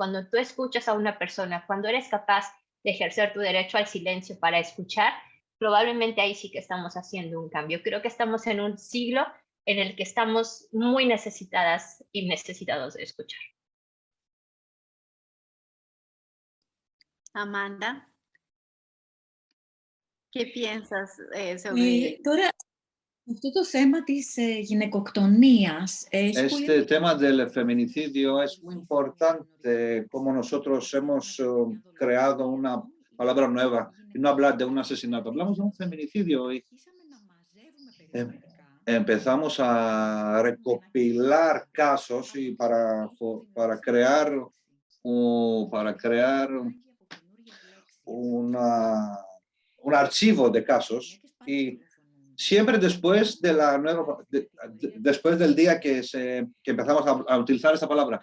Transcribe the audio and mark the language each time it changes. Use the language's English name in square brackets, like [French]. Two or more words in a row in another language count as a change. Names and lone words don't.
[Spanish] Cuando tú escuchas a una persona, cuando eres capaz de ejercer tu derecho al silencio para escuchar, probablemente ahí sí que estamos haciendo un cambio. Creo que estamos en un siglo en el que estamos muy necesitadas y necesitados de escuchar. Amanda, ¿qué piensas sobre [Greek] Τώρα, αυτό το θέμα της γυναικοκτονίας [Spanish] Este tema del feminicidio es muy importante, como nosotros hemos creado una palabra nueva, y no hablar de un asesinato, hablamos de un feminicidio y empezamos a recopilar casos y para crear un archivo de casos y siempre después de después del día que empezamos a utilizar esa palabra.